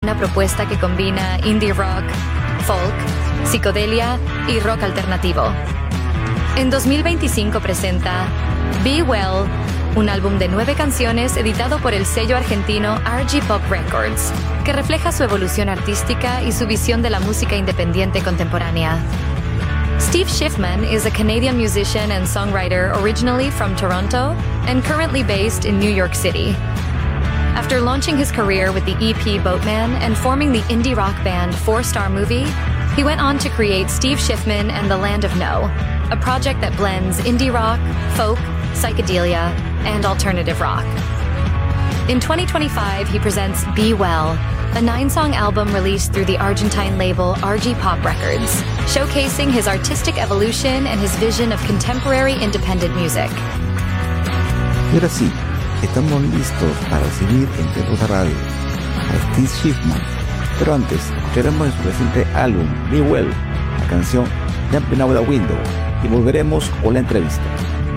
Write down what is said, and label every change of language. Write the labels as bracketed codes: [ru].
[es] Una propuesta que combina indie rock, folk, psicodelia y rock alternativo. En 2025 presenta Be Well, un álbum de 9 canciones editado por el sello argentino RG Pop Records, que refleja su evolución artística y su visión de la música independiente contemporánea. [en] Steve Schiffman is a Canadian musician and songwriter originally from Toronto and currently based in New York City. After launching his career with the EP Boatman and forming the indie rock band 4-Star Movie, he went on to create Steve Schiffman and the Land of No, a project that blends indie rock, folk, psychedelia, and alternative rock. In 2025, he presents Be Well, a 9-song album released through the Argentine label RG Pop Records, showcasing his artistic evolution and his vision of contemporary independent music. [es] Y ahora sí, estamos listos para recibir en Tierra Radio a Steve Schiffman. Pero antes, escucharemos en su reciente álbum, Be Well, la canción Jumping Out the Window, y volveremos con la entrevista.